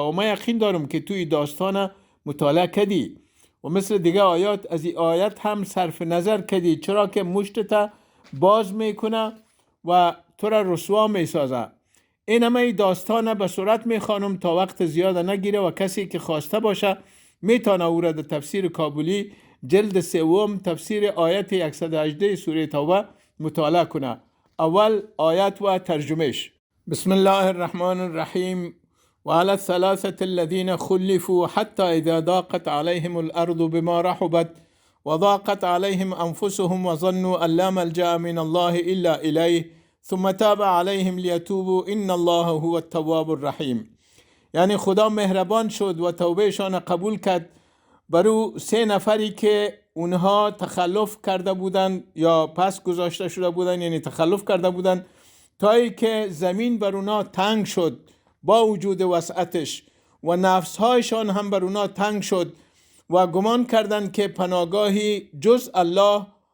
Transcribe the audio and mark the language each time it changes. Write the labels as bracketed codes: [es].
[fa] و من یقین دارم که توی داستان مطالعه کردی و مثل دیگه آیات از این آیت هم صرف نظر کردی، چرا که مشتت باز میکنه و تو را رسوا میسازه. این همه داستان به صورت میخوانم تا وقت زیاد نگیره و کسی که خواسته باشه میتونه او را در تفسیر کابلی جلد 3 تفسیر آیت 118 سوره توبه مطالعه کنه. اول آیت و ترجمهش. [ar] بسم الله الرحمن الرحیم وعلى الثلاثة الذين خلفوا حتى إذا ضاقت عليهم الأرض بما رحبت وضاقت عليهم أنفسهم وظنوا أن لا ملجأ من الله إلا إليه ثم تاب عليهم ليتوبوا إن الله هو التواب الرحيم. [fa] یعنی خدا مهربان شد و توبهشان قبول کرد برو 3 نفری که اونها تخلف کرده بودند یا پس گذاشته شده بودند، یعنی تخلف کرده بودند تا ای که زمین بر اونا تنگ شد با وجود وسعتش و نفسهایشان هم بر اونا تنگ شد و گمان کردند که پناهگاهی جز الله